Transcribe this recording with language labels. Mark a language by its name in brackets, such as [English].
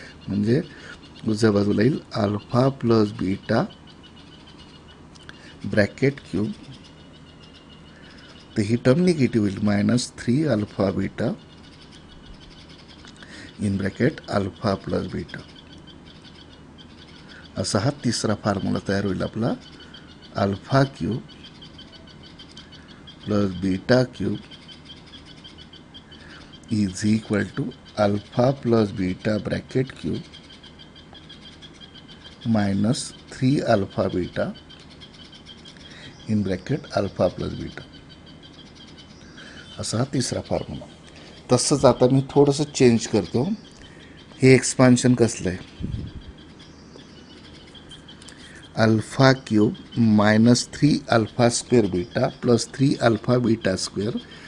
[Marathi] म्हणजे उजव्या बाजूला येईल [English] Alpha plus beta bracket cube. [Marathi] तर ही टर्म निगेटिव्ह होईल, [English] Minus 3 alpha beta in bracket alpha plus beta. [Marathi] असा हा तिसरा फॉर्म्युला तयार होईल आपला. [English] Alpha cube plus beta cube is equal to alpha plus beta bracket cube minus 3 alpha beta in bracket alpha plus beta. [Marathi] असा हा तिसरा फॉर्म्युला. तसंच आता मी थोडंसं चेंज करतो. हे एक्सपान्शन कसलं आहे? [English] alpha cube minus 3 alpha square beta plus 3 alpha beta square